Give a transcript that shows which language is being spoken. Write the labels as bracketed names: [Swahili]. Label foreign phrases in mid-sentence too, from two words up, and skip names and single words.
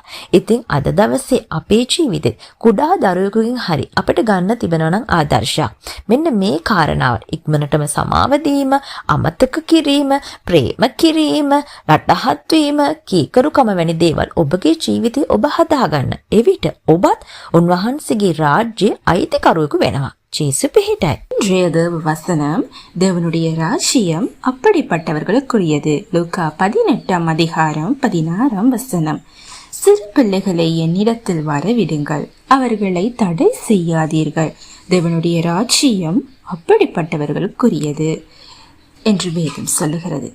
[Sinhala] ඉතින් අද දවසේ අපේ ජීවිතේ කුඩා දරුවෙකුගෙන් හරි අපිට ගන්න තිබෙනවා නම් ආදර්ශයක්. මෙන්න මේ කාරණාව ඉක්මනටම සමාව දීම, අමතක කිරීම, ප්‍රේම කිරීම, රටහත් වීම, කීකරුකම වැනි දේවල් ඔබගේ ජීවිතේ ඔබ හදාගන්න. එවිට ඔබත් උන්වහන්සේගේ රාජ්‍යයේ අයිතිකරුවෙකු වෙනවා. යේසු පිහිටයි. [Tamil] இன்றைய தேவ வசனம் தேவனுடைய ராஜ்யம் அப்படிப்பட்டவர்களுக்குரியது. லூக்கா 18 அதிகாரம் 16 வசனம். சிறு பிள்ளைகளை என்னிடத்தில் வரவிடுங்கள், அவர்களை தடை செய்யாதீர்கள், தேவனுடைய ராஜ்யம் அப்படிப்பட்டவர்களுக்குரியது என்று வேதம் சொல்லுகிறது.